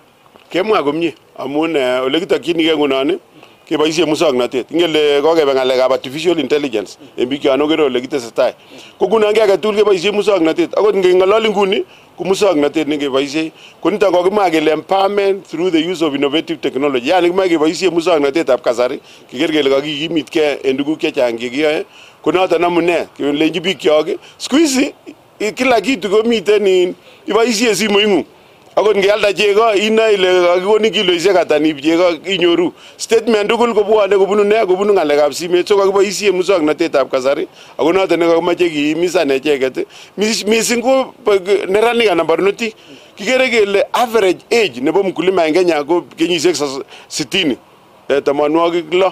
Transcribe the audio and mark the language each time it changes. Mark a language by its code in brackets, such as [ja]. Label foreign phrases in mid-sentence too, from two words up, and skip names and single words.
[kln] kemwa komie amun ole kitokyinige ngunon keboisie musoknotet ingele kokebe ngalekab [en] artificial intelligence [kln] en biik yon okere ole kitesetai ko ngunon ki agetugul keboisie musoknotet akot ngeng'ololi nguni ko musoknotet nekeboisie ko niton kokimwa kele [en] empowerment through the use of innovative technology [kln] yani kimoe keboisie musoknotetab kasari keker kele kakikimitkee en tuguk chechang chekiyoe ko noton amune kelenji bikyok [sw] siku hizi kila kitu [kln] komiten iboisie simoing'ung akot ngealda chego inoe ile kakikonin kiloisiek ata nib chego inyoru statement tugul kobwone kobunu ne kobunu ngalekab simet so kakiboisie musoknotetab kasari ako noton nekakimoche kiimisan echeket missing ko neranik anan barnotik kikere kele [en] average age [kln] nebo mkulima en Kenya ko kenyisiek 60 tamanwagik lo.